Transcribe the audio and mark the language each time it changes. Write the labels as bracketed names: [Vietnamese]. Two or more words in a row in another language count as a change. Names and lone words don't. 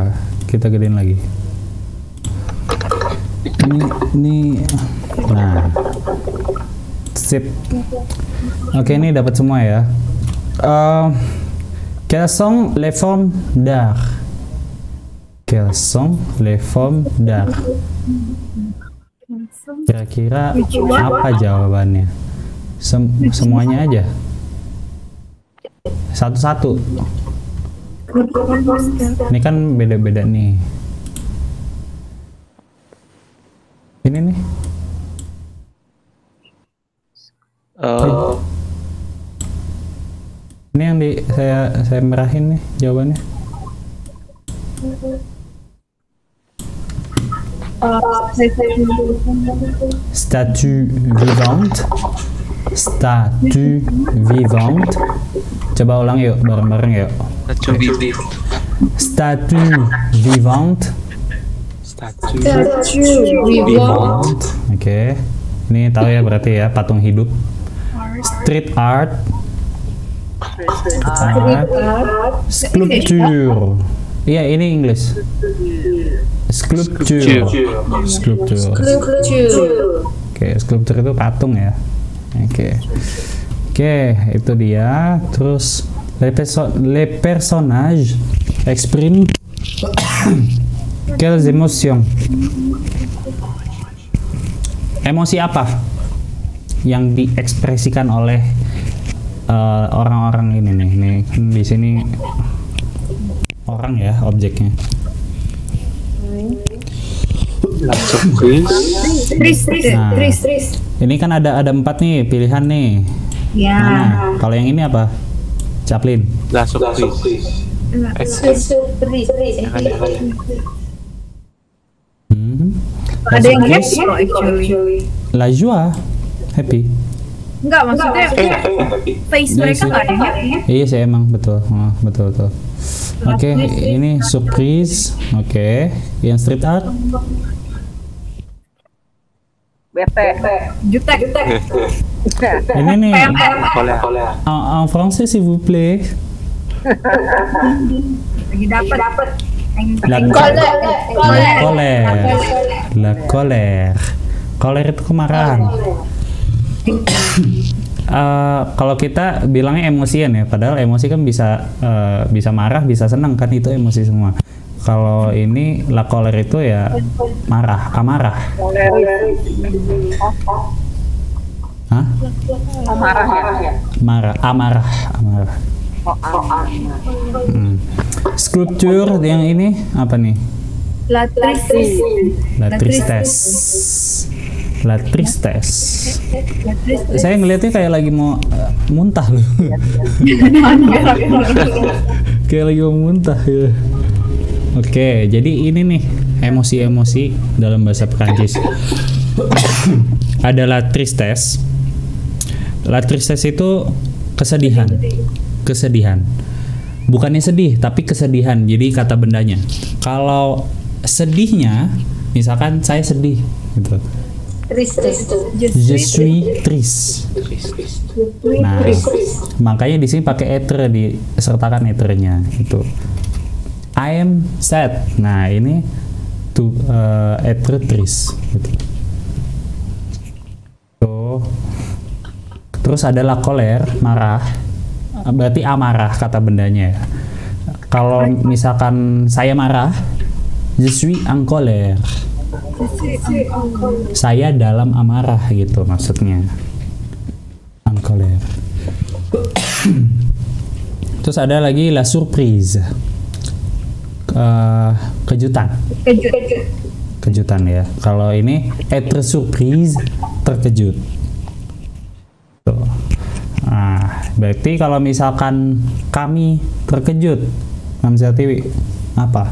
[Indonesian] Kita gedein lagi. Ini nah. Sip. Oke, ini dapat semua ya. [French] Quelles sont les formes d'art? Quelles sont les formes d'art? [Indonesian] Kira-kira apa jawabannya? Semuanya aja. Satu-satu. Ini kan beda-beda nih. Ini nih. Ini yang saya merahin nih jawabannya. [French] Statue vivante. Statue vivante. [Indonesian] Coba ulang yuk, bareng-bareng yuk. [French] Statue vivante. Statue vivante. [Indonesian] Oke. Ini tahu ya berarti ya, patung hidup. [English] Street art. Sculpture. [Indonesian] Iya, ini English. Sculpture. Oke, sculpture itu patung ya. Oke, itu dia. [French] Terus les personnages expriment quelles émotions? [Indonesian] Emosi apa yang diekspresikan oleh orang-orang ini nih? Ini kan di sini orang ya objeknya. Nah, ini kan ada 4 nih pilihan nih. Ya. Mana? Kalau yang ini apa? Chaplin. [French] La surprise. [Indonesian] Ada yang happy loh actually. [French] La joie, [Indonesian] happy. Enggak, maksudnya face mereka nggak ada yang happy. Iya sih emang betul. Betul. Oke, ini surprise. Oke, yang [English] street art. [Indonesian] Bete. Jutek. Ini nih. Colère. [French] En français s'il vous plaît. [Indonesian] Lagi dapat. [French] La colère. [Indonesian] Colère itu kemarahan. Kalau kita bilangnya emosian ya, padahal emosi kan bisa marah, bisa senang kan, itu emosi semua. Kalau ini [French] la colère [Indonesian] itu ya amarah. Hah? Amarah. Sculpture yang ini apa nih? [French] La tristesse. [Indonesian] Saya ngelihatnya kayak lagi mau muntah loh. Kayak lagi mau muntah ya. Oke, jadi ini nih emosi-emosi dalam bahasa Perancis. Ada [French] la tristesse. La tristesse [Indonesian] itu kesedihan. Bukannya sedih, tapi kesedihan. Jadi kata bendanya. Kalau sedihnya, misalkan saya sedih, gitu. [French] Je suis triste. [Indonesian] Nah, makanya di sini pakai être, disertakan eternya, gitu. [English] I am sad. [Indonesian] Nah, ini [French] être triste, [Indonesian] gitu. Terus ada [French] la colère, [Indonesian] marah. Berarti amarah kata bendanya ya. Kalau misalkan saya marah, [French] je suis en colère. [Indonesian] Saya dalam amarah gitu maksudnya. [French] En colère. [Indonesian] Terus ada lagi [French] la surprise. [Indonesian] Kejutan ya. Kalau ini [French] être surprise, [Indonesian] terkejut. Tuh. Nah, berarti kalau misalkan kami terkejut, Mamsa Tiwi, apa?